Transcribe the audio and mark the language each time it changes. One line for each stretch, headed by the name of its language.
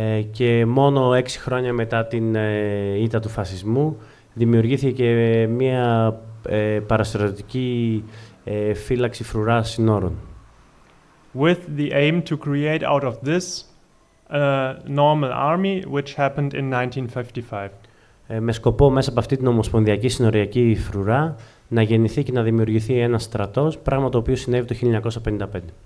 Greek: Και μόνο 6 χρόνια μετά την ήττα του φασισμού δημιουργήθηκε μια παραστρατιωτική φύλαξη φρουρά συνόρων.
English: With the aim to create out of this normal army, which happened in 1955.
Greek: Με σκοπό μέσα από αυτή την ομοσπονδιακή συνοριακή φρουρά να γεννηθεί και να δημιουργηθεί ένας στρατός, πράγμα το οποίο συνέβη το 1955.